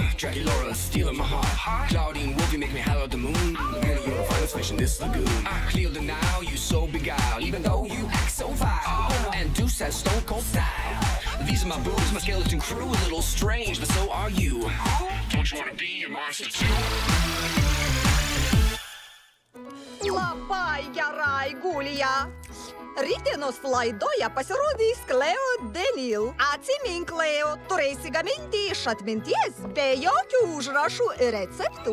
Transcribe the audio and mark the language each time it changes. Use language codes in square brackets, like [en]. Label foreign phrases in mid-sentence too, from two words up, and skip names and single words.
[en] Jackie Laura stealing my heart. Claudine Wolfie make me holler at the moon. Really, you're a finest fish in this lagoon. I clear the now, you so beguiled, even though you act so vile. And Deuce has stone cold style. These are my boobs, my skeleton crew, a little strange, but so are you. Don't you wanna be a monster too? [lt] Labai gerai, Gulija. Rytdienos laidoje pasirodys Kleo Denil. Atsimink, Kleo, turėsi gaminti iš atminties be jokių užrašų ir receptų.